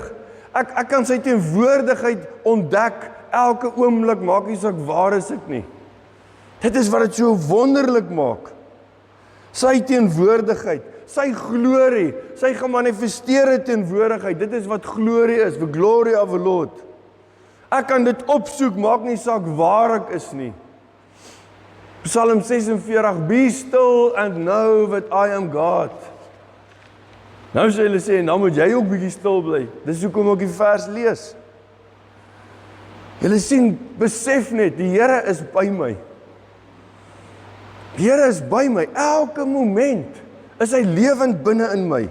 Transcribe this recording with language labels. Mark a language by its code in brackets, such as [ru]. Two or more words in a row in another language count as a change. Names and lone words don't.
[af] Ek kan sy teenwoordigheid ontdek elke oomblik, maak nie saak waar is ek nie. Dit is wat dit so wonderlik maak. Sy teenwoordigheid, sy glorie, sy gemanifesteerde teenwoordigheid, dit is wat glorie is, [en] the glory of the Lord. [af] Ek kan dit opsoek, maak nie saak waar ek is nie. Psalm 46, [en] be still and know that I am God. [af] Nou sê hulle sê, nou moet jy ook bietjie stil bly. Dis hoekom ek die vers lees. Julle sien, besef net, die Here is by my. Die Here is by my, elke moment is hy lewend binne in my.